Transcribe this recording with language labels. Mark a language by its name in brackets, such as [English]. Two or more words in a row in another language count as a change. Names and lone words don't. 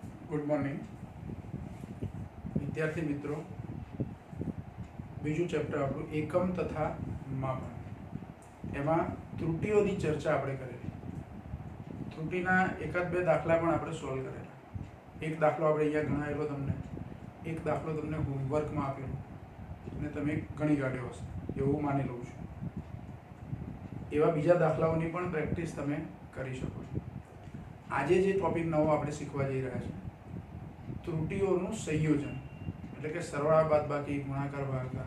[English] Good morning [Gujarati] વિદ્યાર્થી મિત્રો। બીજું ચેપ્ટર આપણું એકમ તથા માપન એમાં ત્રુટિઓની ચર્ચા આપણે કરેલી। ત્રુટિના એકાદ બે દાખલા પણ આપણે સોલ્વ કરેલા। એક દાખલો આપણે અહીંયા ગણાવેલો તમને, એક દાખલો તમને હોમવર્કમાં આપેલો અને તમે ગણી કાઢ્યો હશે એવું માની લઉં છું। એવા બીજા દાખલાઓની પણ પ્રેક્ટિસ તમે કરી શકો છો। આજે જે ટોપિક નવો આપણે શીખવા જઈ રહ્યા છે ત્રુટિઓનું સંયોજન એટલે કે સરવાળા બાદબાકી ગુણાકાર ભાગાકાર।